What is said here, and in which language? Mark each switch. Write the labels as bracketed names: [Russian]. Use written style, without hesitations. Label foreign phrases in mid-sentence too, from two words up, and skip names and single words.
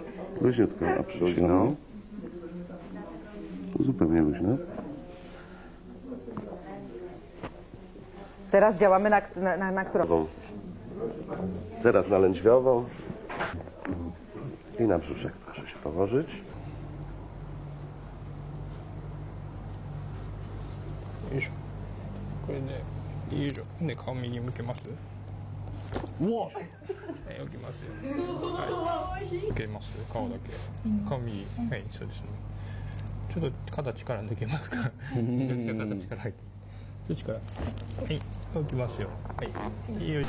[Polish] Luźniutko, a luźno. Zupełnie luźno. Teraz działamy na którą? Teraz na lędźwiową. I na brzuszek proszę się położyć. [Japanese] よいしょこれでよいしょで顔右向けますはい置きますよはい向けます顔だけ顔右はいそうですねちょっと肩力抜けますから肩力入ってそっちからはい置きますよはいよいしょ